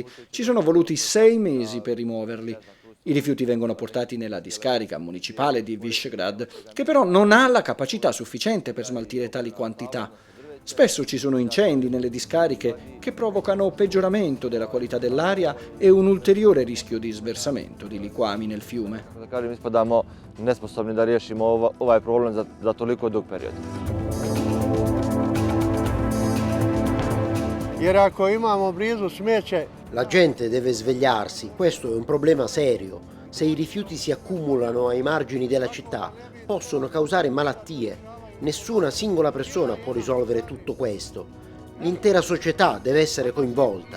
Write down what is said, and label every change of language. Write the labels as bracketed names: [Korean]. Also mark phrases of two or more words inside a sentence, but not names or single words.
[Italian] Ci sono voluti 6 mesi per rimuoverli. I rifiuti vengono portati nella discarica municipale di Visegrad, che però non ha la capacità sufficiente per smaltire tali quantità. Spesso ci sono incendi nelle discariche che provocano peggioramento della qualità dell'aria e un ulteriore rischio di sversamento di liquami nel fiume. [Bosnian] Nesposobni da riješimo ovaj problem za toliko dug period. Jer ako imamo blizu smeće, [Italian] la gente deve svegliarsi, questo è un problema serio. Se i rifiuti si accumulano ai margini della città, possono causare malattie. Nessuna singola persona può risolvere tutto questo. L'intera società deve essere coinvolta.